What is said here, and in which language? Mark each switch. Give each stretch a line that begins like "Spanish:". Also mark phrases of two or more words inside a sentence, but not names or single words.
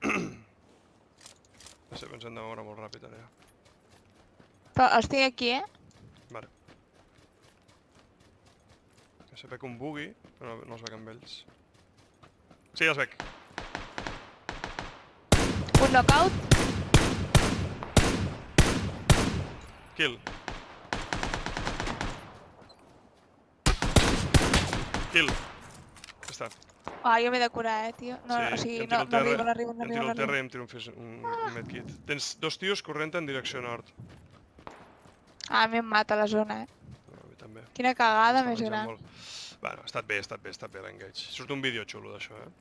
Catalan: No sé, ens hem de moure molt ràpid ara, ja. Però els tinc aquí, Vale. Ja sé, veig un buggy, però no els veig amb ells. Sí, els veig. Un knockout. Kill. Kill. Ja està. Ah, jo m'he de curar, tio. No, Sí, o sigui, jo em no, tiro al terra, no arribo. em tiro al terra i em tiro un medkit. Tens dos tios corrent en direcció nord. Ah, a mi em mata la zona, No, a mi també. Quina cagada Està més menjant gran. molt. Bueno, ha estat bé l'engage. Surt un vídeo xulo d'això,